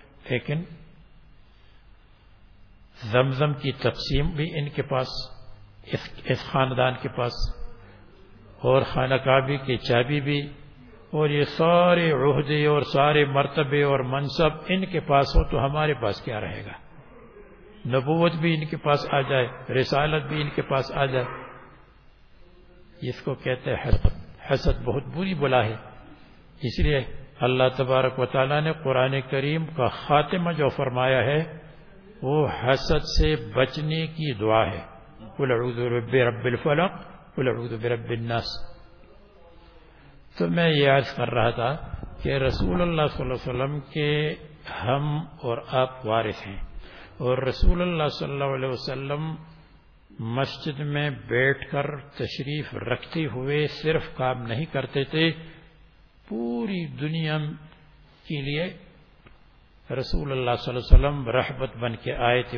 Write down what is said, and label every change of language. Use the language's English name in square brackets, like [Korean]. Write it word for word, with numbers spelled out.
[Urdu] لیکن زمزم کی تقسیم بھی ان کے پاس، اس, اس خاندان کے پاس، اور خانہ کعبہ کی چابی بھی، اور یہ سارے عہدے اور سارے مرتبے اور منصب ان کے پاس ہو تو ہمارے پاس کیا رہے گا؟ نبوت بھی ان کے پاس آ جائے، رسالت بھی ان کے پاس آ جائے. اس کو کہتے ہیں حسد. حسد بہت بری بلا ہے. اس لیے اللہ تبارک و تعالیٰ نے قرآن کریم کا خاتمہ جو فرمایا ہے وہ حسد سے بچنے کی دعا ہے. [Arabic] قل اعوذ برب الفلق قل اعوذ برب الناس. [Urdu] تو میں یہ عرض کر رہا تھا کہ رسول اللہ صلی اللہ علیہ وسلم کے ہم اور آپ وارث ہیں، اور رسول اللہ صلی اللہ علیہ وسلم مسجد میں بیٹھ کر تشریف رکھتے ہوئے صرف کام نہیں کرتے تھے، پوری دنیا کے لیے رسول اللہ صلی اللہ علیہ وسلم رحمت بن کے آئے تھے.